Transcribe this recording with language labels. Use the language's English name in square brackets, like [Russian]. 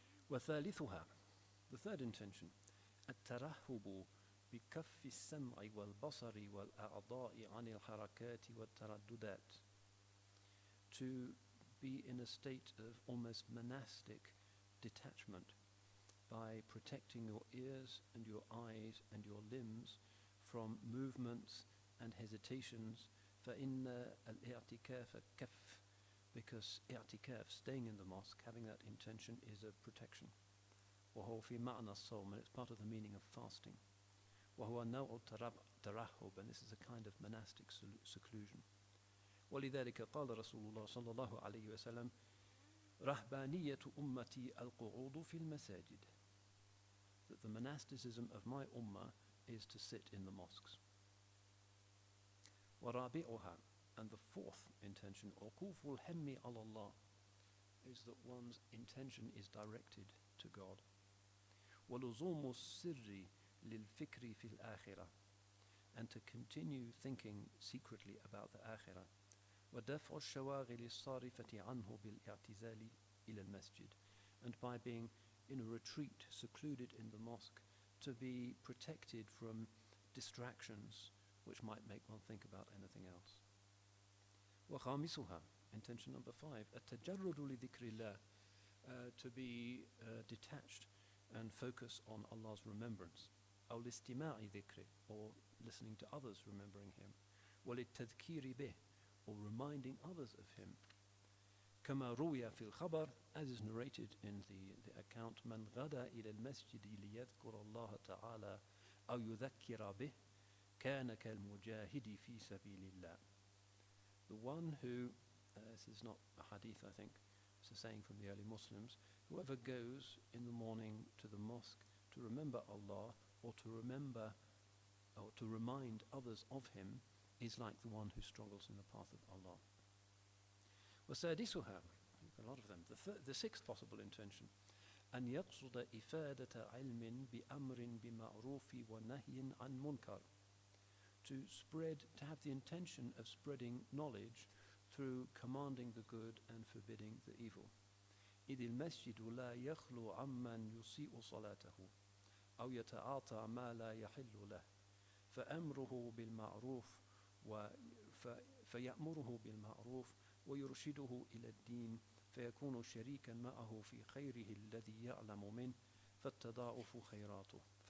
[Arabic] وَثَالِثُهَا, [English] the third intention, [Arabic] الترهب بكف السمع والبصر والأعضاء عن الحركات والترددات, [English] to be in a state of almost monastic detachment by protecting your ears and your eyes and your limbs from movements and hesitations. [Arabic] فإن الاعتكاف كف [English] because i'tikaf, staying in the mosque, having that intention, is a protection. [Arabic] وهو في معنى الصوم, [English] and it's part of the meaning of fasting. [Arabic] وهو نوع ترهب, [English] and this is a kind of monastic seclusion. [Arabic] ولذلك قال رسول الله صلى الله عليه وسلم رهبانية أمتي القعود في المساجد, [English] that the monasticism of my ummah is to sit in the mosques. [Arabic] ورابعها, [English] and the fourth intention, [Arabic] عقوف الهم على الله, [English] is that one's intention is directed to God. [Arabic] ولزوم السر للفكر في الآخرة, [English] and to continue thinking secretly about the akhirah. [Arabic] ودفع الشواغل الصارفة عنه بالاعتزال إلى المسجد, [English] and by being in a retreat, secluded in the mosque, to be protected from distractions which might make one think about anything else. [Arabic] وخامسها, [English] intention number 5, [Arabic] التجرد لذكر الله, [English] to be detached and focus on Allah's remembrance. [Arabic] أو لاستماع ذكره, [English] or listening to others remembering Him. [Arabic] وللتذكير به, [English] or reminding others of Him. [Arabic] كما روي في الخبر, [English] as is narrated in the account, [Arabic] من غدا إلى المسجد ليذكر الله تعالى أو يذكر به كان كالمجاهد في سبيل الله. [English] The one who, this is not a hadith I think, it's a saying from the early Muslims, whoever goes in the morning to the mosque to remember Allah, or to remember or to remind others of Him, is like the one who struggles in the path of Allah. [Arabic] وسادسها, [English] a lot of them, the sixth possible intention, [Arabic] أن يقصد إفادة علم بأمر بمعروف ونهي عن منكر, [English] to have the intention of spreading knowledge through commanding the good and forbidding the evil. [Arabic] إذ المسجد لا يخلو عمن يسيء صلاته أو يتعاطى ما لا يحل له فأمره بالمعروف فيأمره بالمعروف ويرشده إلى الدين فيكون شريكا معه في خيره الذي يعلم منه فتتضاعف خيراته.